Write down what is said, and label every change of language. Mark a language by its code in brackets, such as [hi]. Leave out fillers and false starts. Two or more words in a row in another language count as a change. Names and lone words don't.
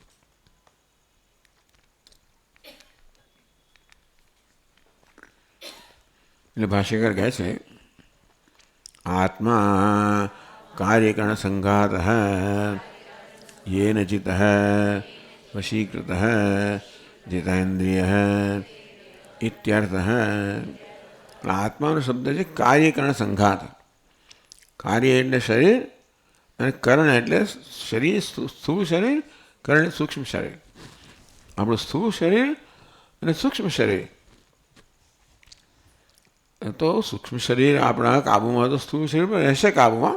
[gu] એટલે ભાષ્યકાર કહે છે [sa] આત્મા કાર્યકરણ સંઘાત યેન ચિત્ત વશીકૃત जितेन्द्रिय इत्यर्थ. [hi] आत्मा शब्द है कार्यकरण संघात. [gu] कार्य એટલે શરીર અને કરણ એટલે શરીર, સ્થૂળ શરીર, કરણ સૂક્ષ્મ શરીર. આપણું સ્થૂળ શરીર અને સૂક્ષ્મ શરીર. તો સૂક્ષ્મ શરીર આપણા કાબુમાં તો સ્થૂળ શરીર પર રહેશે કાબુમાં.